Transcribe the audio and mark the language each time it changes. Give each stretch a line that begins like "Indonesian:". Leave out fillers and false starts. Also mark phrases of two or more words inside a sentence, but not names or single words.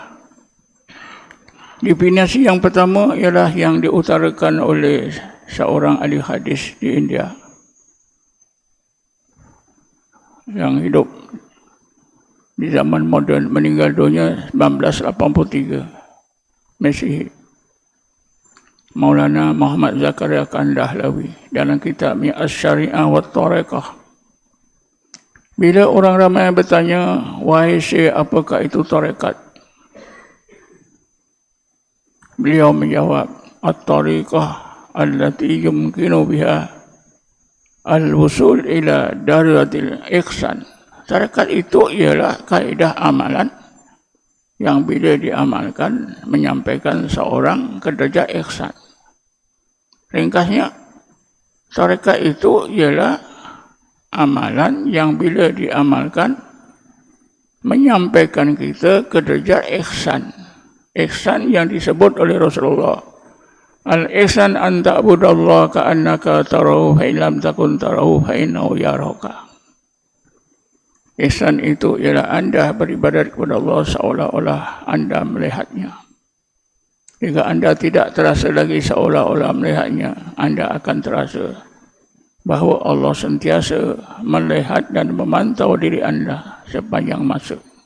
Malay: Definisi yang pertama ialah yang diutarakan oleh seorang ahli hadis di India yang hidup di zaman moden, meninggal dunia 1983 Masihi, Maulana Muhammad Zakaria Kandahlawi, dalam kitab As-Syari'ah wa Tariqah. Bila orang ramai bertanya, wahai Syekh, apakah itu tarekat? Beliau menjawab,
Arabic: الطريقة التي يمكن بها الوصول إلى درجة الإحسان.
Malay: Tarekat itu ialah kaedah amalan yang bila diamalkan menyampaikan seorang ke derajat ihsan. Ringkasnya, tarekat itu ialah amalan yang bila diamalkan menyampaikan kita ke derajat ihsan. Ihsan yang disebut oleh Rasulullah.
Arabic: الإحسان أن تعبد الله كأنك تراه فإن لم تكن تراه فإنه يراك.
Malay: Ihsan itu ialah anda beribadat kepada Allah seolah-olah anda melihatnya. Jika anda tidak terasa lagi seolah-olah melihatnya, anda akan terasa bahawa Allah sentiasa melihat dan memantau diri anda sepanjang masa.